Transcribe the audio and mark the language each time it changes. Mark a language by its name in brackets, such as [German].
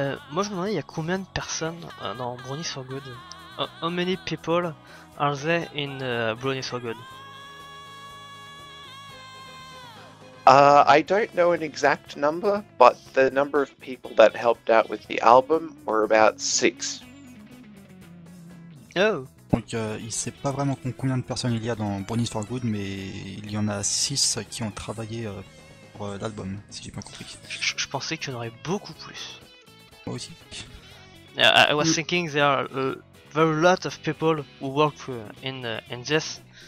[French] Moi je me demandais, il y a combien de personnes dans Bronies for Good? [English] How many people are there in Bronies for Good? I don't know an exact number, but the number of people that helped out with the album were about 6. Oh! [French] Donc il sait pas vraiment combien de personnes il y a dans Bronies for Good, mais il y en a 6 qui ont travaillé pour l'album, si j'ai bien compris. Je pensais qu'il y en aurait beaucoup plus. Moi aussi. [English] I was thinking there are very lot of people who work in this.